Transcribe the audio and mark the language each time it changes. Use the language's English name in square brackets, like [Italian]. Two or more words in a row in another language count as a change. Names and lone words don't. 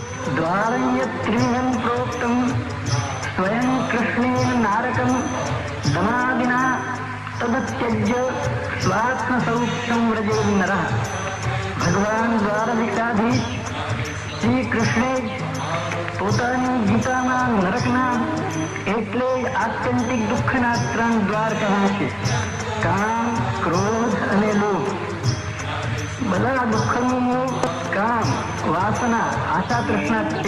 [Sanskrit] द्वारं यत्त्रिविधं प्रोक्तं स्वयं कृष्णेन नारकं दमादिना तदत्यज्य स्वात्मसौख्यं व्रजेत् नरः। [Gujarati] ભગવાન દ્વારકાધીશ શ્રી કૃષ્ણે પોતાની ગીતાના નરકના એટલે આત્યંતિક દુઃખના 3 દ્વાર કહ્યા છે: કામ, ક્રોધ અને લોભ. બધા દુઃખનું મૂળ કામ, વાસના, આશા, તૃષ્ણા છે.